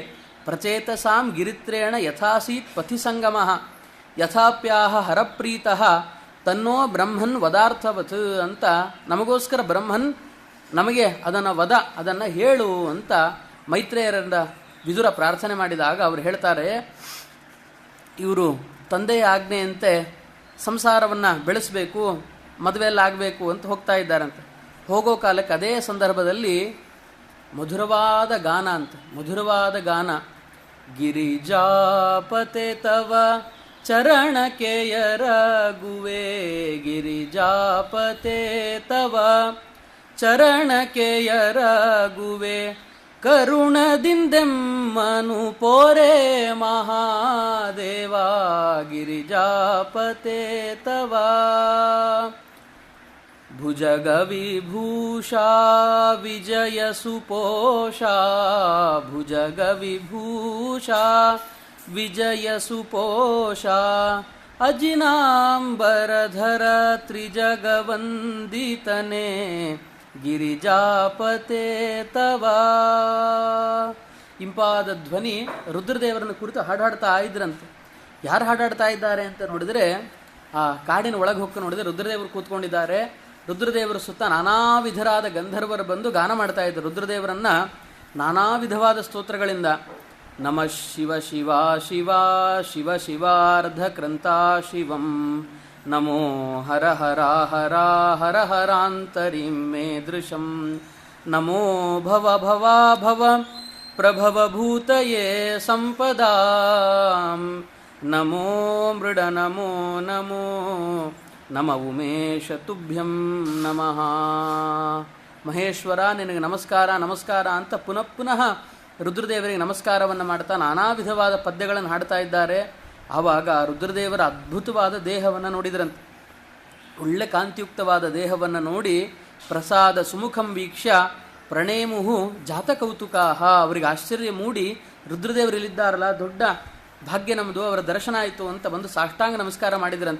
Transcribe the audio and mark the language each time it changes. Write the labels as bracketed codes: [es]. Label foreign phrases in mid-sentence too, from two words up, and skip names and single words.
[sa] ಪ್ರಚೇತಸಾಂ ಗಿರಿತ್ರೇಣ ಯಥಾಸೀತ್ ಪಥಿಸಂಗಮ ಯಥಾಪ್ಯಾಹ ಹರಪ್ರೀತಃ ತನ್ನೋ ಬ್ರಹ್ಮನ್ ವದಾರ್ಥವತ್ [kn] ಅಂತ, ನಮಗೋಸ್ಕರ ಬ್ರಹ್ಮನ್ ನಮಗೆ ಅದನ್ನು ಹೇಳು ಅಂತ ಮೈತ್ರೇಯರಿಂದ ವಿದುರ ಪ್ರಾರ್ಥನೆ ಮಾಡಿದಾಗ ಅವರು ಹೇಳ್ತಾರೆ, ಇವರು ತಂದೆಯ ಆಜ್ಞೆಯಂತೆ ಸಂಸಾರವನ್ನು ಬೆಳೆಸಬೇಕು, ಮದುವೆಯಲ್ಲಾಗಬೇಕು ಅಂತ ಹೋಗ್ತಾ ಇದ್ದಾರಂತೆ. ಹೋಗೋ ಕಾಲಕ್ಕೆ ಅದೇ ಸಂದರ್ಭದಲ್ಲಿ ಮಧುರವಾದ ಗಾನ ಗಿರಿಜಾಪತೆ ತವ ಚರಣಕೆಯರಗುವೆ, ಗಿರಿಜಾಪತೆ ತವ ಚರಣಕೆಯರಗುವೆ, ಕರುಣದಿಂದೆಮ್ಮನು ಪೋರೆ ಮಹಾದೇವ, ಗಿರಿಜಾಪತೆ ತವ ಭುಜಗವಿಭೂಷಾ ವಿಜಯ ಸುಪೋಷಾ, ಭುಜಗವಿಭೂಷಾ ವಿಜಯ ಸುಪೋಷಾ, ಅಜಿನಾಂಬರಧರ ತ್ರಿಜಗವಂದಿತನೆ, ಗಿರಿಜಾಪತೆ ತವ. ಇಂಪಾದ ಧ್ವನಿ ರುದ್ರದೇವರನ್ನು ಕುರಿತು ಹಾಡಾಡ್ತಾ ಇದ್ರಂತೆ. ಯಾರು ಹಾಡಾಡ್ತಾ ಇದ್ದಾರೆ ಅಂತ ನೋಡಿದರೆ, ಆ ಕಾಡಿನ ಒಳಗೆ ಹೋಗಿ ನೋಡಿದರೆ ರುದ್ರದೇವರು ಕೂತ್ಕೊಂಡಿದ್ದಾರೆ. ರುದ್ರದೇವರ ಸುತ್ತ ನಾನಾ ವಿಧರಾದ ಗಂಧರ್ವರು ಬಂದು ಗಾನ ಮಾಡ್ತಾ ಇದ್ದರು ರುದ್ರದೇವರನ್ನು ನಾನಾ ವಿಧವಾದ ಸ್ತೋತ್ರಗಳಿಂದ. [sa] ನಮಃ ಶಿವ ಶಿವ ಶಿವ ಶಿವ ಶಿವಾರ್ಧ ಕ್ರಂತಾ ಶಿವಂ, ನಮೋ ಹರ ಹರ ಹರ ಹರ ಹರಾಂತರಿಂ ಮೇ ದೃಶಂ, ನಮೋ ಭವ ಭವ ಭವ ಪ್ರಭವ ಭೂತಯೇ ಸಂಪದಾಂ, ನಮೋ ಮೃಡ ನಮೋ ನಮೋ ನಮ ಉಮೇಶ ತುಭ್ಯಂ ನಮಃ. [kn] ಮಹೇಶ್ವರ ನಿನಗೆ ನಮಸ್ಕಾರ ನಮಸ್ಕಾರ ಅಂತ ಪುನಃ ಪುನಃ ರುದ್ರದೇವರಿಗೆ ನಮಸ್ಕಾರವನ್ನು ಮಾಡ್ತಾ ನಾನಾ ವಿಧವಾದ ಪದ್ಯಗಳನ್ನು ಹಾಡ್ತಾ ಇದ್ದಾರೆ. ಆವಾಗ ರುದ್ರದೇವರ ಅದ್ಭುತವಾದ ದೇಹವನ್ನು ನೋಡಿದ್ರಂತೆ. ಒಳ್ಳೆ ಕಾಂತಿಯುಕ್ತವಾದ ದೇಹವನ್ನು ನೋಡಿ [sa] ಪ್ರಸಾದ ಸುಮುಖಂ ವೀಕ್ಷ್ಯ ಪ್ರಣೇಮುಹು ಜಾತಕೌತುಕಾಹ, [kn] ಅವರಿಗೆ ಆಶ್ಚರ್ಯ ಮೂಡಿ ರುದ್ರದೇವರಲ್ಲಿದ್ದಾರಲ್ಲ ದೊಡ್ಡ ಭಾಗ್ಯ ನಮ್ಮದು, ಅವರ ದರ್ಶನ ಆಯಿತು ಅಂತ ಬಂದು ಸಾಷ್ಟಾಂಗ ನಮಸ್ಕಾರ ಮಾಡಿದ್ರಂತೆ.